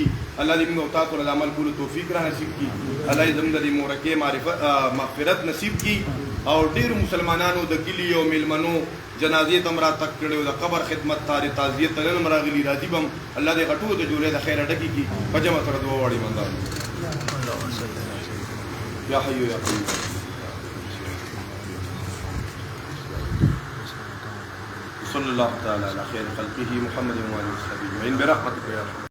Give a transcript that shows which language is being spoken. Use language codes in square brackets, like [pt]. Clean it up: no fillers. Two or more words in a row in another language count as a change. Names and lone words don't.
[ps] الله دې موږ او تاسو له عمل کولو توفیق را نصیب کړي، الله دې زموږ د دې مورکې مغفرت نصیب کړي. او ډېرو مسلمانانو د کلي او میلمنو جنازې ته هم راتګ کړی و، د قبر خدمت ته تعزیت ته نن هم راغلي، راځي به هم. الله دې غټو د جوړې د خیره ډکې کړي. په جمع سره دعا غواړي مندان [ar] یا حی یا قیوم. صلی الله تعالی علی خیر خلقه محمد و آله و صحبه اجمعین برحمتک یا رحمت.